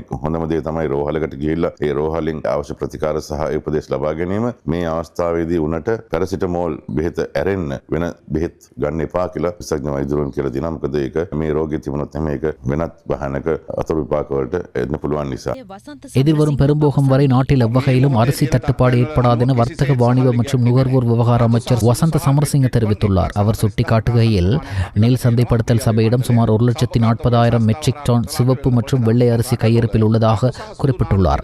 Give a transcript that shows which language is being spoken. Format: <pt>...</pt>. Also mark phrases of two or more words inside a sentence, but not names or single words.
<si>හොඳම දේ තමයි රෝහලකට ගිහිල්ලා ඒ රෝහලින් අවශ්‍ය ප්‍රතිකාර සහ උපදෙස් ලබා ගැනීම. මේ අවස්ථාවේදී උනට පැරසිටමෝල් බෙහෙත ඇරෙන්න වෙන බෙහෙත් ගන්න එපා කියලා විශේෂඥ වෛද්‍යවරුන් කියලා දෙනවා. මොකද ඒක මේ රෝගී තිබුණොත් එහෙම ඒක වෙනත් භයානක අතුරු විපාක වලට එන්න පුළුවන් නිසා.</si> <ta>எதிர்வரும் பெரும்போகம் வரை நாட்டில் எவ்வகையிலும் அரிசி தட்டுப்பாடு ஏற்படாதென வர்த்தக வாணிப மற்றும் நுகர்வோர் விவகார அமைச்சர் வசந்த சமரசிங்க தெரிவித்துள்ளார். அவர் சுட்டிக்காட்டுகையில் நெல் சந்தைப்படுத்தல் சபையிடம் சுமார் 1,40,000 மெட்ரிக் டன் சிவப்பு மற்றும் வெள்ளை அரிசி கையிருப்பில் உள்ளதாக குறிப்பிட்டுள்ளார்.</ta>